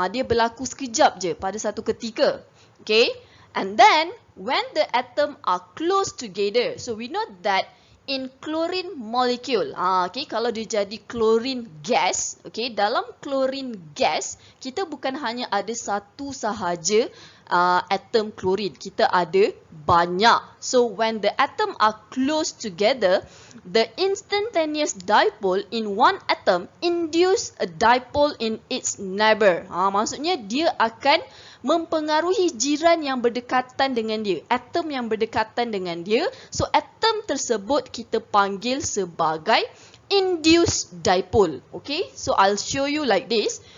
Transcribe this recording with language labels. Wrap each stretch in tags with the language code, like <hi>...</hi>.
<ms>Dia berlaku sekejap je pada satu ketika. Okay.</ms> <en>And then when the atom are close together, so we know that in chlorine molecule,</en> <ms>okay, kalau dia jadi chlorine gas, okay, dalam chlorine gas kita bukan hanya ada satu sahaja atom chlorine, kita ada banyak.</ms> <en>So when the atom are close together, the instantaneous dipole in one atom induce a dipole in its neighbor.</en> <ms>Maksudnya dia akan mempengaruhi jiran yang berdekatan dengan dia, atom yang berdekatan dengan dia. So atom tersebut kita panggil sebagai induced dipole.</ms> <en>Okay, so I'll show you like this.</en>